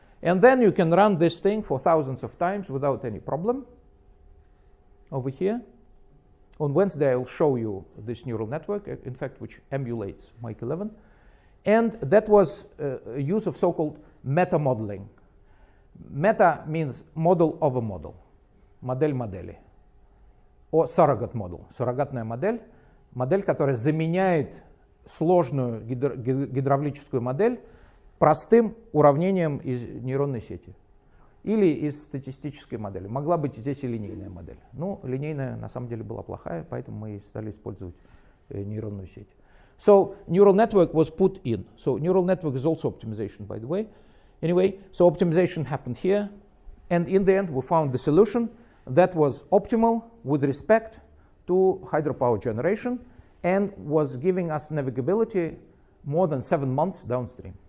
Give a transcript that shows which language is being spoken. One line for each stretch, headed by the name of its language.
English: And then you can run this thing for thousands of times without any problem. Over here. On Wednesday, I'll show you this neural network, in fact, which emulates Mike 11. And that was a use of so-called meta-modeling. Meta means model of a model.
Russian: Модель модели. О surrogate model. Суррогатная модель. Модель, которая заменяет сложную гидравлическую модель простым уравнением из нейронной сети или из статистической модели. Могла быть здесь и линейная модель. Ну, линейная на самом деле была плохая, поэтому мы стали использовать нейронную сеть.
English: So neural network was put in. So neural network is also optimization, by the way. Anyway, so optimization happened here, and in the end we found the solution that was optimal with respect to hydropower generation and was giving us navigability more than 7 months downstream.